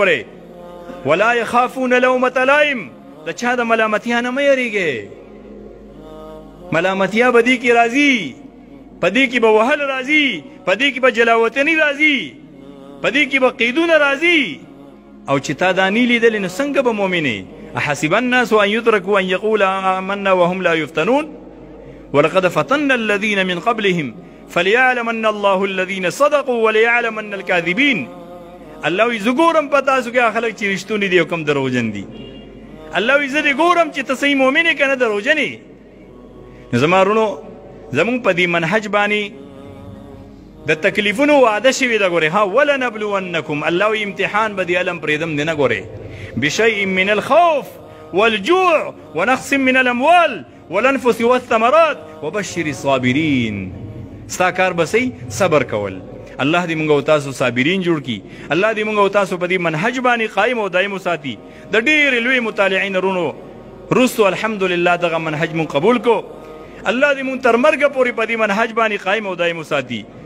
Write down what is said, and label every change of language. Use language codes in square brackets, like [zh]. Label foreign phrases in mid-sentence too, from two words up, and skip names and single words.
[ps] ګورئ [ar] ولا یخافون لومة لائم، [ps] د چا د ملامتیا نه مه یریږئ. ملامتیا به دې کې راځي، په دې کې به وهل راځي، په دې کې به جلاوطني راځي، په دې کې به قیدونه راځي. او چې تا دا نه لیدلې نو څنګه به مؤمنې؟ [ar] احسب الناس ان یترکوا ان یقولوا آمنا وهم لا یفتنون ولقد فتنا الذین من قبلهم فلیعلمن الله الذین صدقوا وليعلمن الكاذبین. [ps] الله وی زه ګورم په تاسو کې خلک چې رښتوني دي او کوم دروغجن دي. الله وی زه دې ګورم چې ته صحیح مؤمن یې که نه دروغجن یې. نو زما رونو زمونږ په دې منهج باندې د تکلیفونو وعده شوې ده. ګورې ها ولنبلونکم، الله وی امتحان به دې علم پرېږدم دی نه. [ar] ګورې بشیء من الخوف والجوع ونقص من الاموال والانفس والثمرات وبشر الصابرین. [ps] ستا کار به صحیح صبر کول. الله دې مونږ او تاسو صابرین جوړ کړي. الله دې مونږ او تاسو په دې منهج باندې قایم او دایم وساتي. د ډېرې لوی مطالعین رونو رستو الحمدلله دغه منهج مون قبول کو. الله دې مونږ تر مرګه پورې په دې منهج باندې قایم او دایم وساتي.